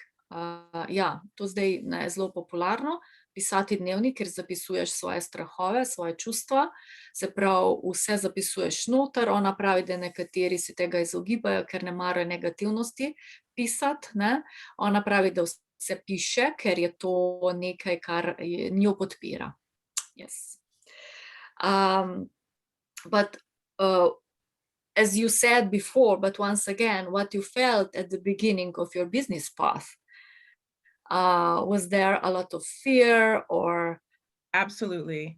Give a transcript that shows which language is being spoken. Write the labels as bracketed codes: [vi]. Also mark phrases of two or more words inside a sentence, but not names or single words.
[sl] Ja, to zdaj je zelo popularno, pisati dnevnik, ker zapisuješ svoje strahove, svoje čustva, se pravi, vse zapisuješ noter. Ona pravi, da nekateri se tega izogibajo, ker ne marajo negativnosti pisati, ne. Ona pravi, da vse piše, ker je to nekaj, kar njo podpira. [en] Yes. But as you said before, but once again, what you felt at the beginning of your business path, was there a lot of fear or? Absolutely.